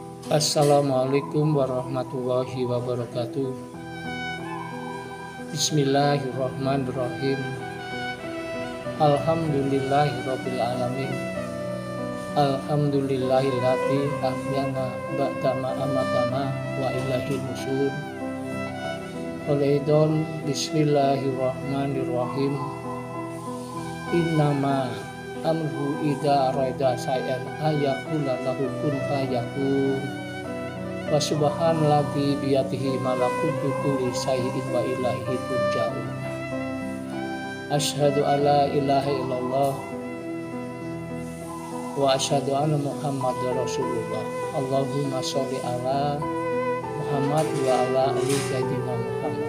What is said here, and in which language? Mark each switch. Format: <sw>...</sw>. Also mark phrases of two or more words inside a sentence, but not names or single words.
<ar>السلام عليكم ورحمة الله وبركاته. Bismillahirrahmanirrahim. الحمد لله رب العالمين. الحمد لله الذي أحيانا بعد ما أماتنا وإليه النشور. قال بسم الله الرحمن الرحيم. إنما أمره إذا أراد شيئا أن يقول له كن فيكون. وسبحان الذي بيده ملكوت كل شيء وإليه ترجعون. أشهد أن لا إله إلا الله وأشهد أن محمدا رسول الله. اللهم صل على محمد وعلى آل سيدنا محمد.</ar>